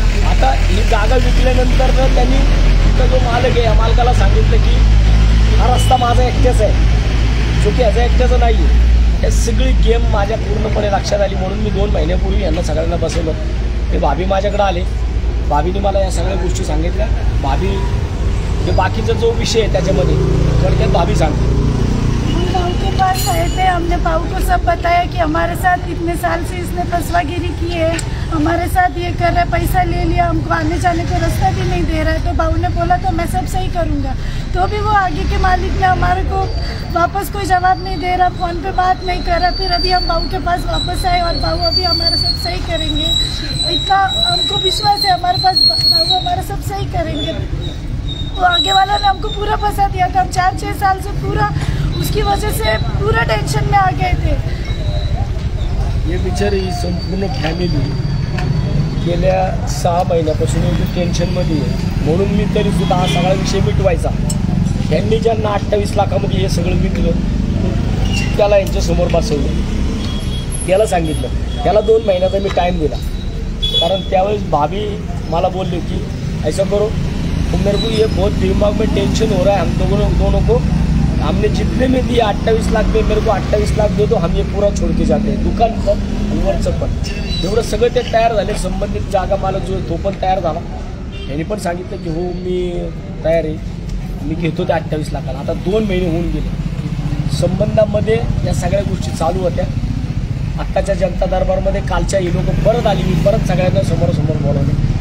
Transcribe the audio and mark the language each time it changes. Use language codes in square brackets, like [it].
[mr] आता ही जागा विकल्यानंतर त्यांनी तिथं जो मालक आहे या मालकाला सांगितलं की हा रस्ता माझा एकट्याचा आहे, जो की ह्याचा एकट्याचा नाही आहे. हे सगळी गेम माझ्या पूर्णपणे लक्षात आली. म्हणून मी 2 महिन्यापूर्वी यांना सगळ्यांना बसवलं. ते भाभी माझ्याकडे आले. भाभीने मला या सगळ्या गोष्टी सांगितल्या. भाभी जे बाकीचा जो विषय आहे त्याच्यामध्ये थोडक्यात भाभी सांगते. [hi] भाऊ के पास आए थे, हमने भाऊ को सब बताया कि हमारे साथ इतने साल से इसने फसवागिरी की है, हमारे साथ ये कर रहा है, पैसा ले लिया, हमको आने जाने का रास्ता भी नहीं दे रहा है. तो भाऊ ने बोला तो मैं सब सही करूँगा. तो भी वो आगे के मालिक ने हमारे को वापस कोई जवाब नहीं दे रहा, फ़ोन पे बात नहीं कर रहा. फिर अभी हम भाऊ के पास वापस आए और भाऊ अभी हमारा सब सही करेंगे. इतना हमको विश्वास है हमारे पास, भाऊ हमारा सब सही करेंगे. वो आगे वाला ने हमको पूरा फंसा दिया था. हम 4-6 साल से पूरा उसकी वजह से पूरा टेंशन में आ गए थे. [mr] हे बिचारी संपूर्ण फॅमिली गेल्या 6 महिन्यापासून टेन्शनमध्ये आहे. म्हणून मी तरीसुद्धा हा सगळा विषय मिटवायचा. त्यांनी ज्यांना 28 लाखामध्ये हे सगळं विकलं त्याला यांच्यासमोर बसवलं, त्याला सांगितलं. त्याला 2 महिन्याचा मी टाईम दिला. कारण त्यावेळेस भाभी मला बोलले की [hi] ऐसा करो, मेरे को ये बहुत दिमाग में टेंशन हो रहा है, हम दोनों को हमने जितने में दिए 28 लाख में, मेरे को 28 लाख दे दो, हम ये पूरा छोड़ के जाते हैं. [mr] दुकान पण आणि वरचं पण एवढं सगळं ते तयार झाले. संबंधित जागा मालक जो आहे तो पण तयार झाला. यांनी पण सांगितलं की हो मी तयार आहे, मी घेतो ते 28 लाखाला. आता 2 महिने होऊन गेले. संबंधामध्ये या सगळ्या गोष्टी चालू होत्या. आत्ताच्या जनता दरबारमध्ये कालच्या ही लोक परत आली, मी परत सगळ्यांना समोरासमोर बोलवले.